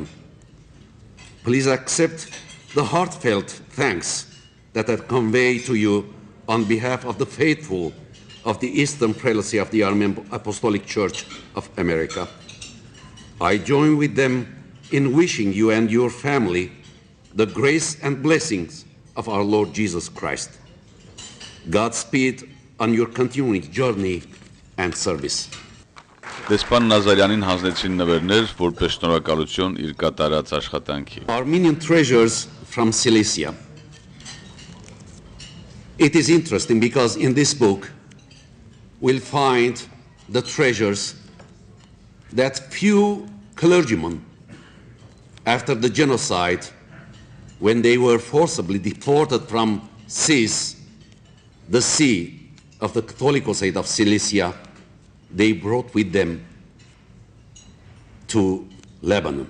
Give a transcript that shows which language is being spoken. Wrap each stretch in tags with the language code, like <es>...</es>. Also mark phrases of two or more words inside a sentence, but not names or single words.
<en>Please accept the heartfelt thanks that I convey to you on behalf of the faithful of the Eastern Prelacy of the Armenian Apostolic Church of America. I join with them in wishing you and your family the grace and blessings of our Lord Jesus Christ. Godspeed on your continuing journey and service.</en> <hy>Դեսպան Նազարյանին հանձնեցին նվերներ, որպես շնորհակալություն իր կատարած աշխատանքի։</hy> <en>Armenian treasures from Cilicia. It is interesting because in this book we'll find the treasures that few clergymen, after the genocide, when they were forcibly deported from Sis, the see of the Catholicosate of Cilicia, they brought with them to Lebanon.</en>